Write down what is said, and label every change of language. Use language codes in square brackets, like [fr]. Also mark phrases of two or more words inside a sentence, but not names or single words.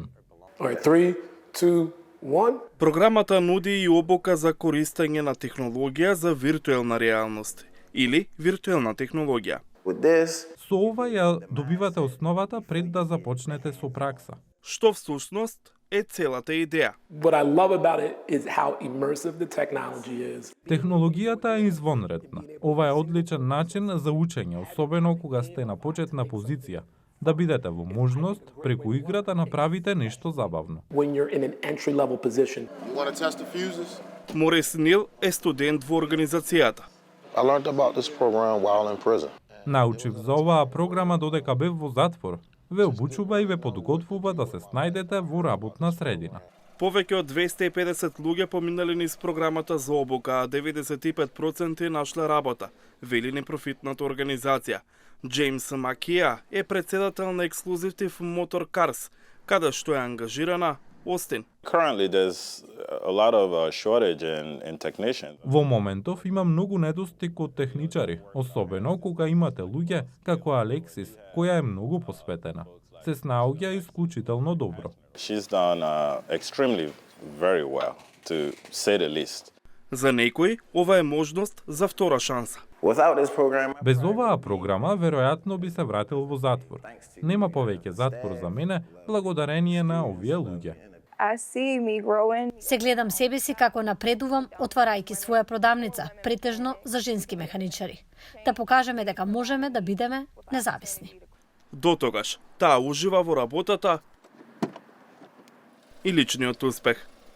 [mk] 3, 2, 1. Програмата нуди и обука за користење на технологија за виртуелна реалност или виртуелна технологија. Со ова ја добивате основата пред да започнете со пракса. Што всушност е целата идеја. [en] What I love about it is how immersive the technology is. [mk] Технологијата е извонредна. Ова е одличен начин за учење, особено кога сте на почетна позиција, да бидете во можност преку игра да направите нешто забавно. [en] When you're in an entry level position. You want to test the fuses? [mk] Морис Нил е студент во организацијата. [en] I learned about this program while in prison. [mk] Научив за оваа програма додека бев во затвор. Ве обучува и ве подготвува да се снајдете во работна средина. Повеќе од 250 луѓе поминали низ програмата за обука, а 95% нашле работа, вели непрофитната организација. Джеймс Макија е председател на Exclusive Motor Cars, каде што е ангажирана Остин. [en] Currently there's a lot of shortage in technicians. [mk] Во моментов има многу недостиг од техничари, особено кога имате луѓе како Алексис, која е многу посветена. Се снаоѓа исклучително добро. [en] She's done extremely very well, to say the least. [mk] За некои ова е можност за втора шанса. Без оваа програма веројатно би се вратил во затвор. Нема повеќе затвор за мене благодарение на овие луѓе. [en] I see me growing. [mk] Се гледам себе си како напредувам отварајќи своја продавница, претежно за женски механичари. Да покажеме дека можеме да бидеме независни. До тогаш, таа ужива во работата и личниот успех.